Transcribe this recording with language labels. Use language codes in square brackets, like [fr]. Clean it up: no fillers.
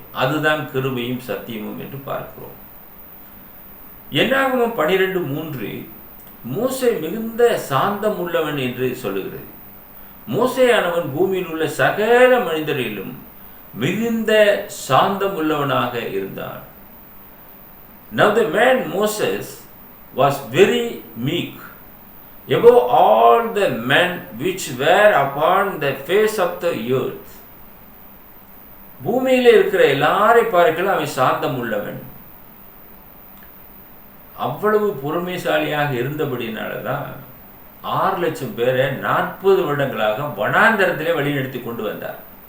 [ta] அதுதான் கிருபையும் சத்தியமும் என்று பார்க்கிறோம். என்னாகமம் 12:3 மோசே மிகுந்த சாந்தம் உள்ளவன் என்று சொல்லுகிறது. மோசேயானவன் பூமியில் உள்ள சகல மனிதரிலும் மிகுந்த சாந்தம் உள்ளவனாக இருந்தான். [en] Now the man Moses was very meek above all the men which were upon the face of the earth. [ta] பூமியில இருக்கிற எல்லாரை பார்க்கலாம் அவன் சாந்தம் உள்ளவன். அவ்வளவு பொறுமைசாலியாக இருந்தபடினாலதான் 6 லட்சம் பேரை 40 வருடங்களாக வனாந்தரத்திலே வழிநடத்தி கொண்டு வந்தார்.